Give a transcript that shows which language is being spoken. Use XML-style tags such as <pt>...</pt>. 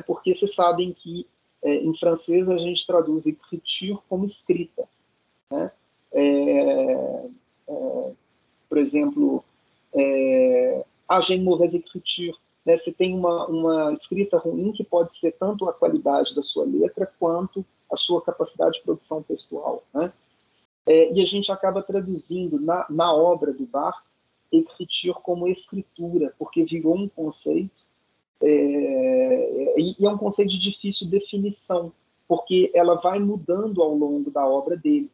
<pt>Porque vocês sabem que em francês a gente traduz écriture como escrita, né?</pt> <fr>exemplo, j'ai une mauvaise écriture, né?</fr> <pt>Você tem uma escrita ruim que pode ser tanto a qualidade da sua letra quanto a sua capacidade de produção textual, né? E a gente acaba traduzindo na obra do Barthes écriture como escritura, porque virou um conceito, e é um conceito de difícil definição, porque ela vai mudando ao longo da obra dele.</pt>